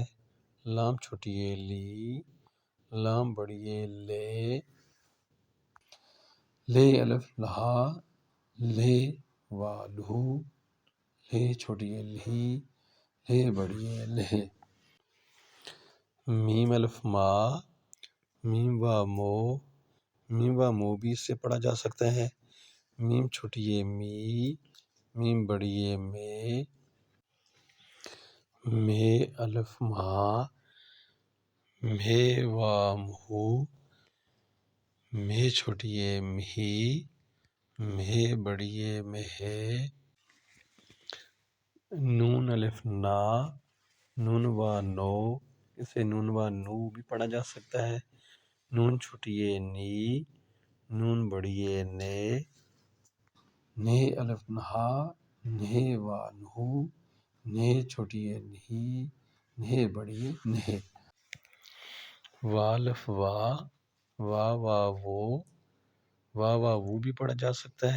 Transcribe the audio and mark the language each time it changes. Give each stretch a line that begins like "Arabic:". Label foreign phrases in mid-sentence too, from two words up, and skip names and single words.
Urdu: لام چھوٹی ہے لی، لام بڑی ہے لے، لے الف لہا، لے وا لہو، لے چھوٹی ہے لہی، لے بڑی ہے لہے، میم الف ما، میم وا مو، میم وا مو بھی اس سے پڑھا جا سکتا ہے۔ میم چھوٹی ہے می، میم بڑی ہے مے، مے الف ما، مے وا مہو، مے چھوٹی ہے مہی، مہے بڑی ہے مہے، نون الف نا، نون وا نو، اسے نون وا نو بھی پڑھا جا سکتا ہے۔ نون چھوٹی ہے نی، نون بڑی ہے نے، نے الف نہا، نے وا نہو، نے چھوٹی ہے نہیں، نے بڑی ہے نہے، وا الف وا، وا وا وہ، وا وا وہ بھی پڑھا جا سکتا ہے۔